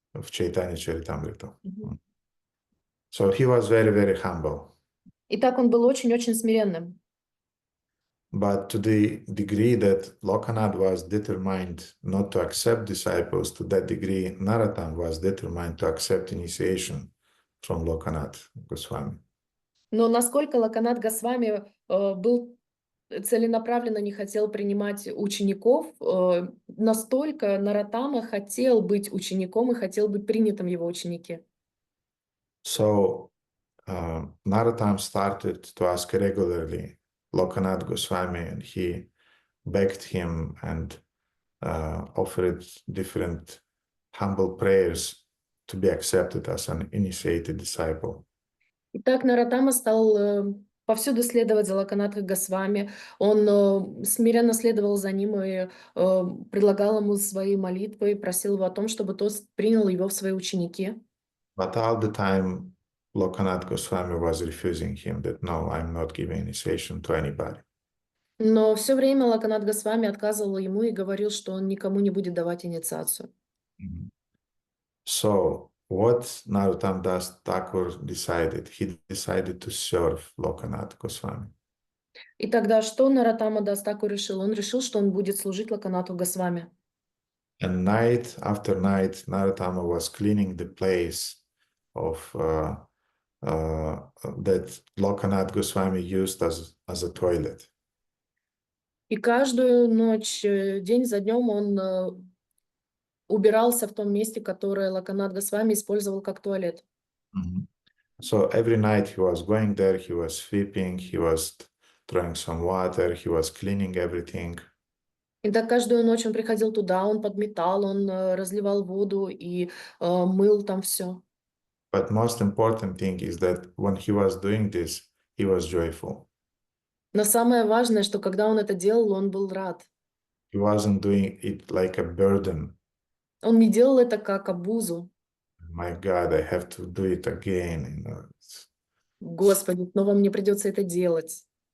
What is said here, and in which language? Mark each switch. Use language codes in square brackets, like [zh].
[en] Chaitanya Charitamrita. So he was very, very humble. [ru] Итак, он был очень-очень смиренным. [en] But to the degree that Lokanath was determined not to accept disciples, to that degree Narottam was determined to accept initiation from Lokanath Goswami. [ru] Но насколько Локанат Госвами был целенаправленно не хотел принимать учеников, настолько Нароттама хотел быть учеником и хотел быть принятым в его ученики. [en] So Narottam started to ask regularly Lokanath Goswami, and he begged him and offered different humble prayers to be accepted as an initiated disciple. [ru] Итак, Нароттама стал повсюду следовать за Локанатха Госвами. Он смиренно следовал за ним и предлагал ему свои молитвы, и просил его о том, чтобы тот принял его в свои ученики. [en] But all the time, Lokanath Goswami was refusing him that, no, I'm not giving initiation to anybody. [ru] Но все время Локанат Госвами отказывал ему и говорил, что он никому не будет давать инициацию. [en] So, what Narottam Das Thakur decided? He decided to serve Lokanath Goswami. [ru] И тогда что Нароттама Дас Тхакур решил? Он решил, что он будет служить Локанату Госвами. [en] And night after night, Narottama was cleaning the place of that Lokanath Goswami used as a toilet. [ru] И каждую ночь, день за днем он убирался в том месте, которое Локанат Госвами использовал как туалет. [en] So every night he was going there, he was sweeping, he was throwing some water, he was cleaning everything. [ru] И так каждую ночь он приходил туда, он подметал, он разливал воду и мыл там все. [en] But most important thing is that when he was doing this, he was joyful. [ru] Но самое важное, что когда он это делал, он был рад. [en] He wasn't doing it like a burden. [ru] Он не делал это как обузу. [en] My God, I have to do it again. You know. [ru] Господи, снова мне придется это делать.